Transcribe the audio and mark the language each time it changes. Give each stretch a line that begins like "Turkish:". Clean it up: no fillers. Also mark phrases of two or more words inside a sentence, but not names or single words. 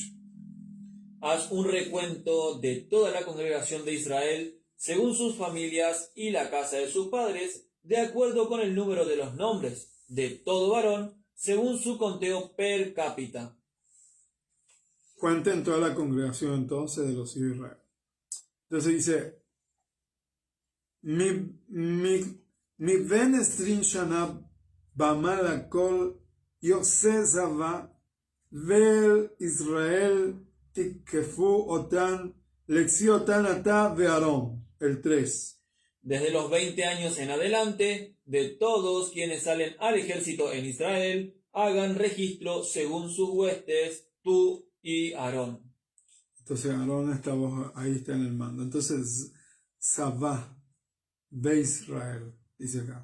Spanish: Haz un recuento de toda la congregación de Israel según sus familias y la casa de sus padres, de acuerdo con el número de los nombres de todo varón, según su conteo per cápita. Cuenten toda la congregación entonces de los hijos de Israel. Entonces dice,
Hebrew: מבן עשרים שנה ומעלה כל יוצא צבא בישראל תפקדו אותם לצבאותם אתה ואהרן.
Spanish: El 3. Desde los 20 años en adelante, de todos quienes salen al ejército en Israel, hagan registro según sus huestes, tú y Aarón. Entonces Aarón ahí está en el mando. Entonces, Sabá de Israel, dice acá.